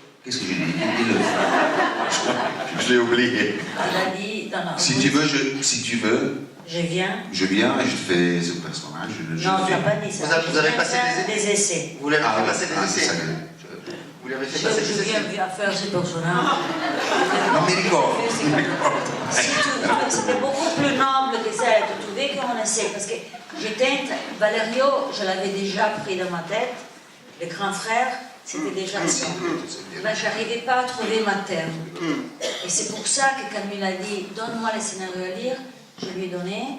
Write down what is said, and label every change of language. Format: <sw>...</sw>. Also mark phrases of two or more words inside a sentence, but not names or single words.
<fr>Qu'est-ce que j'ai dit? Dis-le. Je l'ai oublié. Tu l'as dit, non. Si tu veux. Je viens et je fais ce personnage. Non, tu n'as pas dit ça. Vous avez passé des essais. Vous l'avez fait passer des essais. Vous l'avez fait passer des essais. Je viens faire ce personnage.</fr> <it>Non mi ricordo.</it> <fr>C'était beaucoup plus noble que ça, de trouver qu'on essaie. Parce que Valerio, je l'avais déjà pris dans ma tête. Le grand frère, c'était déjà ça. Mais je n'arrivais pas à trouver ma terme. Et c'est pour ça que quand il a dit « Donne-moi les scénarios à lire », je lui ai donné.</fr>